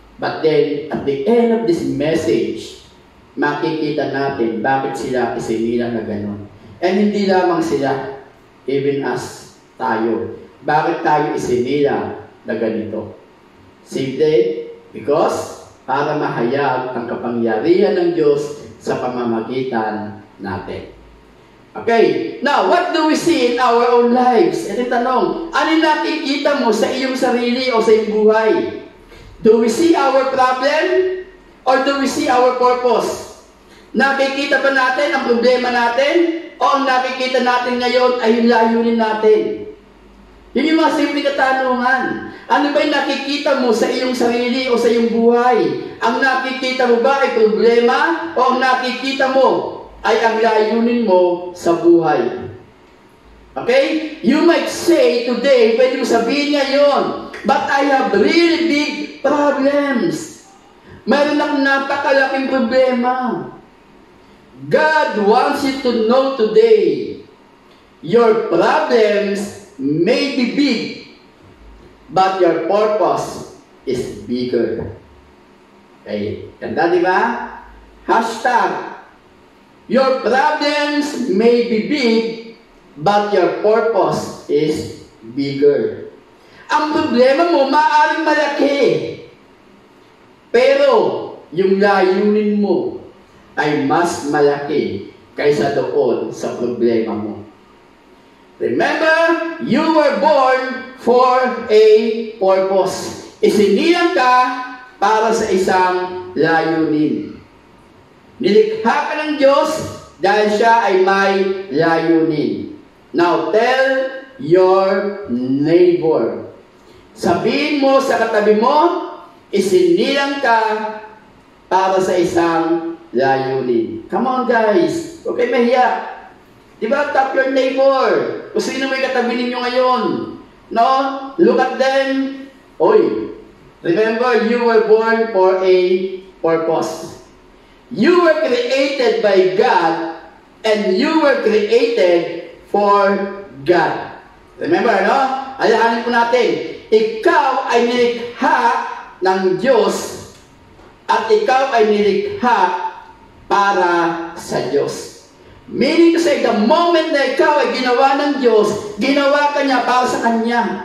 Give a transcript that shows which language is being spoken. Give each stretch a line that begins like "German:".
English: But then, at the end of this message,
Filipino: makikita natin bakit sila isinilang na gano'n. And hindi lamang sila,
English: even as
Filipino: tayo. Bakit tayo isinilang na ganito? Simple, because para mahayag ang kapangyarihan ng Diyos sa pamamagitan natin.
English: Okay, now, what do we see in our own lives?
Filipino: Ito yung tanong, ano nakikita mo sa iyong sarili o sa iyong buhay?
English: Do we see our problem? Or do we see our purpose?
Filipino: Nakikita ba natin ang problema natin? O ang nakikita natin ngayon ay yung layunin natin? Yun yung mga simple katanungan. Ano ba yung nakikita mo sa iyong sarili o sa iyong buhay? Ang nakikita mo ba ay problema? O ang nakikita mo ay ang layunin mo sa buhay? Okay?
English: You might say today,
Filipino: pwede mo sabihin ngayon,
English: but I have really big problems.
Filipino: Mayroon akong napakalaking problema.
English: God wants you to know today, your problems may be big, but your purpose is bigger. Okay?
Filipino: Ganda, di ba?
English: Hashtag, your problems may be big, but your purpose is bigger.
Filipino: Ang problema mo, maaaring malaki. Pero, yung layunin mo ay mas malaki kaysa doon sa problema mo.
English: Remember, you were born for a purpose.
Filipino: Isinilang ka para sa isang layunin. Nilikha ka ng Diyos dahil siya ay may layunin.
English: Now, tell your neighbor.
Filipino: Sabihin mo sa katabi mo, isinilang ka para sa isang layunin.
English: Come on, guys. Okay, mahiya. Diba, tap your neighbor.
Filipino: Kung sino may katabi ninyo ngayon. No?
English: Look at them. Oy, remember, you were born for a purpose. You were created by God, and you were created for God. Remember, no?
Filipino: Alahanin po natin, ikaw ay nilikha ng Diyos, at ikaw ay nilikha para sa Diyos.
English: Meaning to say, the moment
Filipino: na ikaw ay ginawa ng Diyos, ginawa ka niya para sa Kanya.